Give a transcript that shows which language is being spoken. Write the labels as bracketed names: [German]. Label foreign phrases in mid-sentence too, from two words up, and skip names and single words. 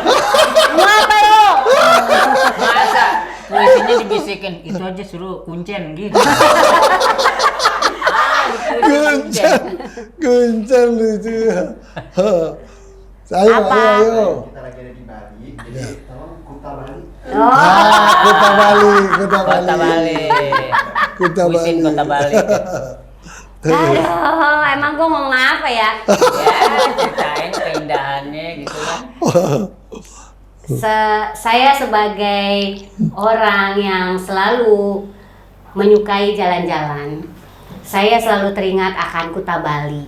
[Indonesian] Masa puisinya dibisikin, itu aja suruh kuncen gitu. Kuncen lucu. Ayo, Apa? ayo. Kita lagi ada di Bali, jadi tolong Kuta Bali. Oh. Kuta Bali, Kuta Bali. Kota Bali. Kuta Puisin Bali. Kota Bali. Aduh, emang gue ngomong apa ya? Ya, ceritain keindahannya gitu kan. Saya sebagai orang yang selalu menyukai jalan-jalan, saya selalu teringat akan Kuta Bali.